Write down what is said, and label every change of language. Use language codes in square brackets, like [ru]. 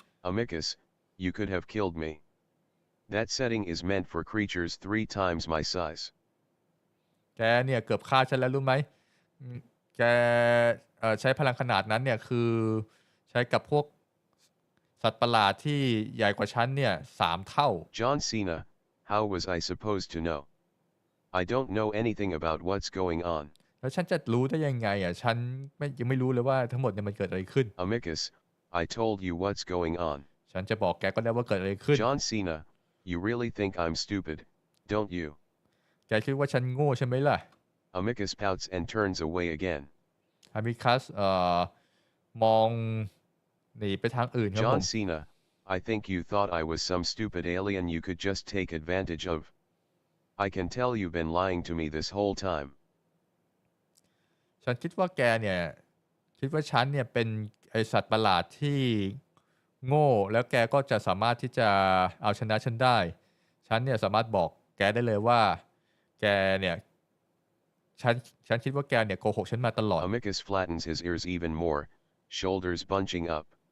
[en] Amicus, you could have killed me. That setting is meant for creatures 3 times my size. [th] แกเนี่ยเกือบฆ่าฉันแล้วรู้ไหมแกใช้พลังขนาดนั้นเนี่ยคือใช้กับพวกสัตว์ประหลาดที่ใหญ่กว่าฉันเนี่ย3 เท่า [en] John Cena, how was I supposed to know? I don't know anything about what's going on. [th] แล้วฉันจะรู้ได้ยังไงฉันยังไม่รู้เลยว่าทั้งหมดเนี่ยมันเกิดอะไรขึ้น [en] Amicus, I told you what's going on. [th] ฉันจะบอกแกก็ได้ว่าเกิดอะไรขึ้น [en] John Cena, you really think I'm stupid, don't you? [th] แกคิดว่าฉันโง่ใช่ไหมล่ะ [en] Amicus pouts and turns away again. [th] Amicus มองหนีไปทางอื่นครับผ [en] John [th] ม [en] Cena, I think you thought I was some stupid alien you could just take advantage of. I can tell you've been lying to me this whole time. [th] ฉันคิดว่าแกเนี่ยคิดว่าฉันเนี่ยเป็นไอสัตว์ประหลาดที่โง่แล้วแกก็จะสามารถที่จะเอาชนะฉันได้ฉันเนี่ยสามารถบอกแกได้เลยว่าแกเนี่ยฉันคิดว่าแกเนี่ยโกหกฉันมาตลอด [en] Amicus flattens his ears even more, shoulders bunching up.